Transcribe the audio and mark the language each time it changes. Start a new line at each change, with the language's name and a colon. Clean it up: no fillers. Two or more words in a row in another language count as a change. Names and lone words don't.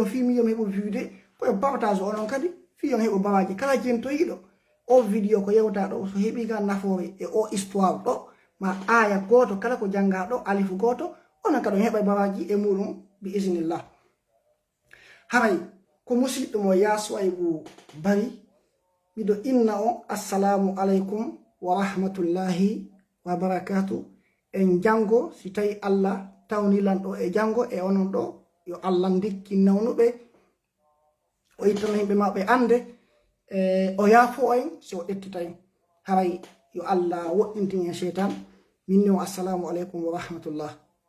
Fula: film yom heɓo viewde koye partage onon kadi fiyon heɓo baraji kala jentoyiɗo o vidéo ko yewta ɗo so heɓi ga nafoore e o histoire ɗo ma aya goto kala ko janga ɗo alifu goto onon kadi on heɓa baraji e muɗum
Arabic: بإذن الله
Fula: haray ko musidɗo mo yasuwaybu bari miɗo inna on
Arabic: السلام عليكم و رحمة الله و بركاته
Fula: en jango si tawi Allah tawnilan ɗo e jango e onon ɗo yo Allah dikki nawnuɓe o ittano himɓe maɓɓe ande o yaafo en so o ƴettita en haray yo Allah woɗɗintin en cheytan minni o
Arabic: السلام عليكم و رحمة الله